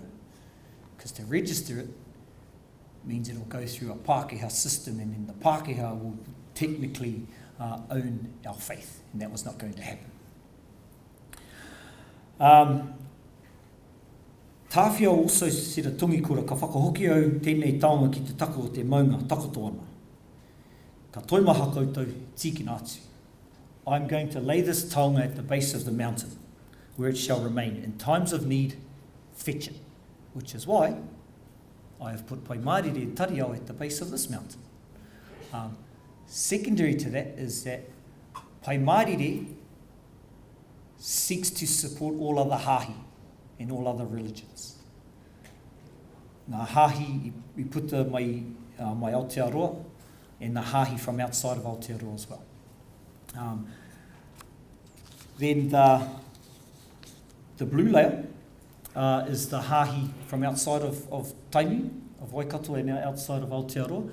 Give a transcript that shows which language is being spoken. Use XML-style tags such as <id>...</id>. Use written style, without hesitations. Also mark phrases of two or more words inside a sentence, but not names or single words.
<en>Because to register it means it'll go through a Pākehā system, and then the Pākehā will technically own our faith, and that was not going to happen. Tāwhia also said</en> <mi>a tungi kura, ka whakahoki au tēnei taonga ki te tako o te maunga, takoto ana. Ka toimaha koutou, tiki nātu.</mi> <en>I'm going to lay this taonga at the base of the mountain, where it shall remain. In times of need, fetch it. Which is why I have put paimārire and tariao at the base of this mountain. Secondary to that is that paimārire seeks to support all other hāhi and all other religions.</en> <mi>Ngā hāhi,</mi> <en>we put my Aotearoa, and the hāhi from outside of Aotearoa as well. Then the blue layer is the hāhi from outside of Tainui, of Waikato, and outside of Aotearoa.</en>